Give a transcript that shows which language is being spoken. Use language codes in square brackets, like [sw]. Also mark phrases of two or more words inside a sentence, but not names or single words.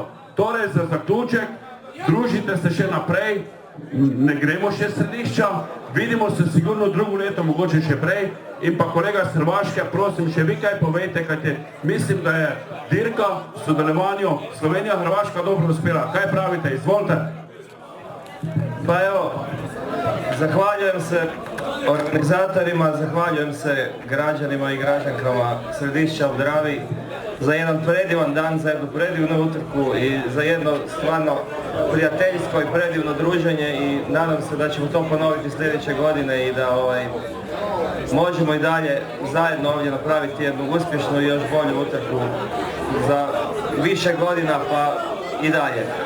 [sl] Torej, za zaključek, družite se še naprej, ne gremo še Središča, vidimo se sigurno drugo leto, mogoče še prej. In pa kolega z Hrvaške, prosim, še vi kaj povejte, kajte mislim, da je dirka v sodelovanju Slovenija-Hrvaška dobro uspela. Kaj pravite? Izvolite. [hr] Pa evo, zahvaljujem se organizatorima, zahvaljujem se građanima i građankama Središća u Dravi za jedan predivan dan, za jednu predivnu utrku i za jedno stvarno prijateljsko i predivno druženje i nadam se da ćemo to ponoviti sljedeće godine i da možemo i dalje zajedno ovdje napraviti jednu uspješnu i još bolju utrku za više godina pa i dalje.